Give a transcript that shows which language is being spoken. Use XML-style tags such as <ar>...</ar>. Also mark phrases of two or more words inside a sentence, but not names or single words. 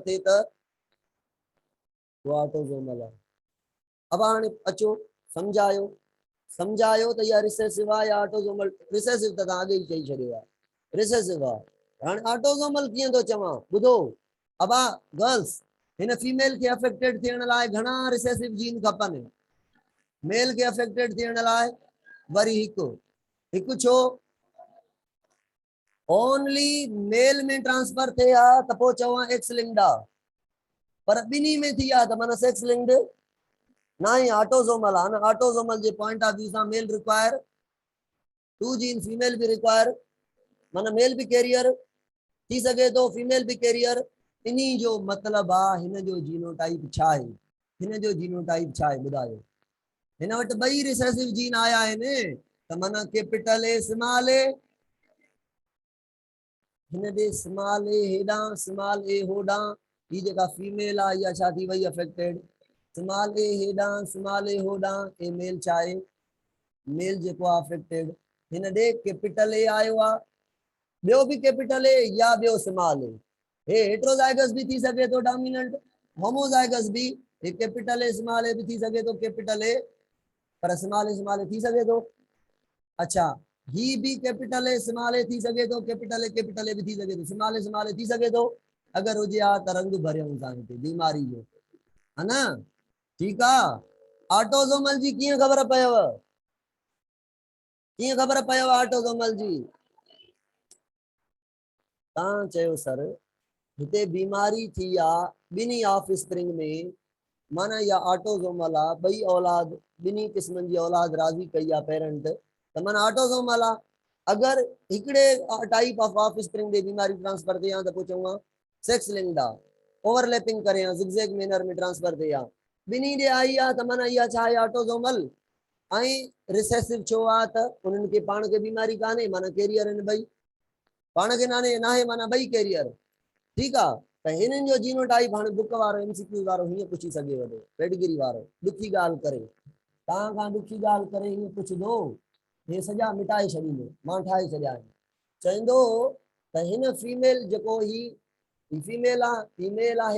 <sd>थिए त वो ऑटोसोमल आहे अब हाणे अचो सम्झायो त इहा रिसेसिव आहे या</sd> <en>autosomal recessive</en> <sd>त तव्हां अॻे ई चई छॾियो आहे रिसेसिव आहे हाणे ऑटोसोमल कीअं थो चवां ॿुधो अबा गर्ल्स हिन फीमेल खे अफेक्टेड थियण लाइ घणा</sd> <en>recessive gene</en> <sd>खपनि मेल खे अफेक्टेड थियण लाइ वरी हिकु छो</sd> <en>only male</en> <sd>में ट्रांसफर थे त पोइ चवां</sd> <en>X linked</en> <sd>आहे पर ॿिन्ही में थी आहे त माना सेक्स लिंक्ड ना ही ऑटोसोमल आहे न ऑटोसोमल जे</sd> <en>point of view</en> <sd>सां मेल</sd> <en>require 2 gene female</en> <sd>भी रिक्वायर माना मेल भी कैरियर थी सके तो फीमेल भी कैरियर इन्ही जो मतलब आहे हिन जो जीनोटाइप छा आहे हिन जो जीनोटाइप छा आहे ॿुधायो हिन वटि ॿई</sd> <en>recessive gene</en> <sd>आया आहिनि त माना</sd> <en>capital A small A</en> <sd>हिन दे</sd> <en>small A</en> <sd>हेॾां</sd> <en>small A</en> <sd>होॾां ही जेका फीमेल आहे इहा छा थी वई अफेक्टेड</sd> <en>small A</en> <sd>हेॾां</sd> <en>small A</en> <sd>होॾां ए मेल छा आहे मेल जेको आहे अफेक्टेड हिन दे</sd> <en>capital A</en> <sd>आयो आहे ॿियो भी</sd> <en>capital A</en> <sd>या ॿियो</sd> <en>small A</en> <sd>हे हेट्रोजाइगस भी थी सके तो</sd> <en>dominant homozygous</en> <sd>भी हे</sd> <en>capital A small A</en> <sd>भी थी सके तो</sd> <en>capital A</en> <sd>पर</sd> <en>small A</en> <sd>थी सके तो अच्छा ही भी</sd> <en>capital A small A</en> <sd>थी सके तो</sd> <en>capital A</en> <sd>भी थी सके तो</sd> <en>small A</en> <sd>थी सके तो अगर हुजे आ त रंग भरियूं था हिते बीमारी जो है ना ठीक है ऑटोसोमल जी कीअं खबर पयव ऑटोसोमल जी तव्हां चयो सर हिते बीमारी थी आहे ॿिन्ही</sd> <en>off spring</en> <sd>में माना या ऑटोसोमल आहे ॿई औलाद ॿिन्ही क़िस्मनि जी औलाद राज़ी कई आहे पेरेंट त माना ऑटोसोमल आहे अगर हिकिड़े</sd> <en>type off spring</en> <sd>ॾे बीमारी ट्रांसफर थिए त पोइ चवां</sd> <en>sex linked</en> <sd>आहे ओवरलैपिंग करे</sd> <en>zigzag manner</en> <sd>में ट्रांसफर थिए ॿिन्ही ॾे आई आहे त माना इहा छा आहे ऑटोसोमल ऐं रिसेसिव छो आहे त उन्हनि खे पाण खे बीमारी कान्हे माना कैरियर आहिनि ॿई पाण खे नाहे माना ॿई कैरियर ठीकु आहे त हिननि जो जीनोटाइप हाणे बुक वारो एमसीक्यू वारो हीअं पुछी सघेव थो पेडिग्री वारो ॾुखी ॻाल्हि करे तव्हां खां ॾुखी ॻाल्हि करे हीअं पुछंदो हे सॼा मिटाए छॾींदो मां ठाहे छॾिया आहिनि चवंदो त हिन फीमेल जेको ही फीमेल आहे</sd>